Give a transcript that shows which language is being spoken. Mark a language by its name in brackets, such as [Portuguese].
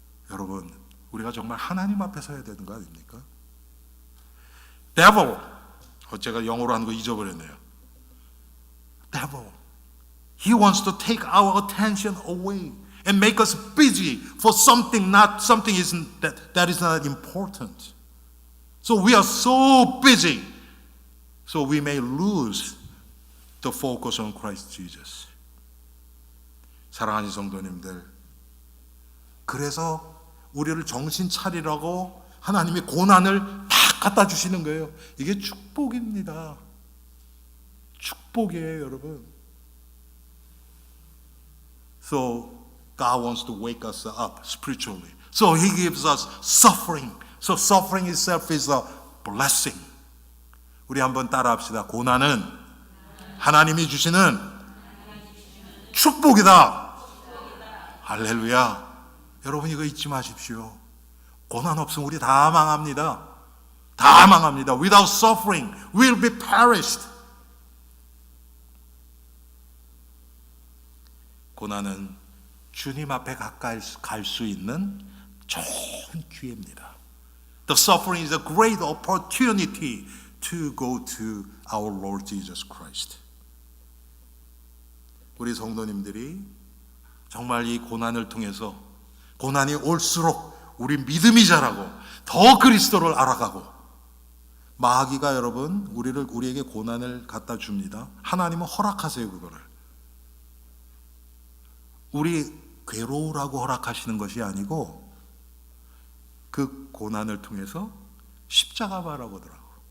[Korean] 여러분, 우리가 정말 하나님 앞에 서야 되는 거 아닙니까? devil, 제가 영어로 하는 거 잊어버렸네요. [English] devil, he wants to take our attention away and make us busy for something that is not important. So we are so busy, so we may lose the focus on Christ Jesus. [Korean] 사랑하는 성도님들, 그래서 우리를 정신 차리라고 하나님이 고난을 다 갖다 주시는 거예요. 이게 축복입니다. 축복이에요, 여러분. [English] So God wants to wake us up spiritually. So He gives us suffering. So suffering itself is a blessing. [Korean] 우리 한번 따라합시다. 고난은 하나님이 주시는 축복이다. 할렐루야. 여러분 이거 잊지 마십시오. 고난 없으면 우리 다 망합니다. 다 망합니다. [English] Without suffering, we'll be perished. [Korean] 고난은 주님 앞에 가까이 갈 수 있는 좋은 기회입니다. [English] The suffering is a great opportunity to go to our Lord Jesus Christ. [Korean] 우리 성도님들이 정말 이 고난을 통해서 고난이 올수록 우리 믿음이 자라고 더 그리스도를 알아가고, 마귀가 여러분 우리에게 고난을 갖다 줍니다. 하나님은 허락하세요. 그거를 우리 괴로우라고 허락하시는 것이 아니고 그 고난을 통해서 십자가 바라고 하더라고.